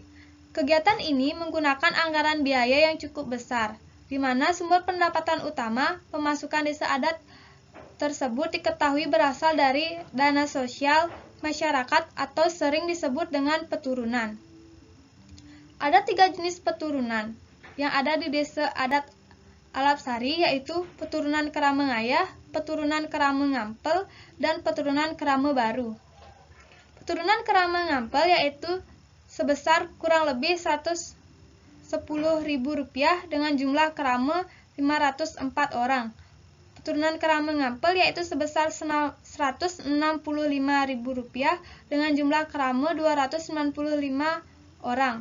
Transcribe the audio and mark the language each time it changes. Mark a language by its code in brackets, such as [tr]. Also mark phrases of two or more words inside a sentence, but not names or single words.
[id] Kegiatan ini menggunakan anggaran biaya yang cukup besar, di mana sumber pendapatan utama pemasukan desa adat tersebut diketahui berasal dari dana sosial masyarakat atau sering disebut dengan peturunan. Ada 3 jenis peturunan yang ada di Desa Adat Alapsari, yaitu peturunan Kerama Ngayah, peturunan Kerama Ngampel, dan peturunan Kerama Baru. Peturunan Kerama Ngampel yaitu sebesar kurang lebih Rp110.000 dengan jumlah kerama 504 orang. Peturunan Kerama Ngampel yaitu sebesar Rp165.000 dengan jumlah kerama 295 orang.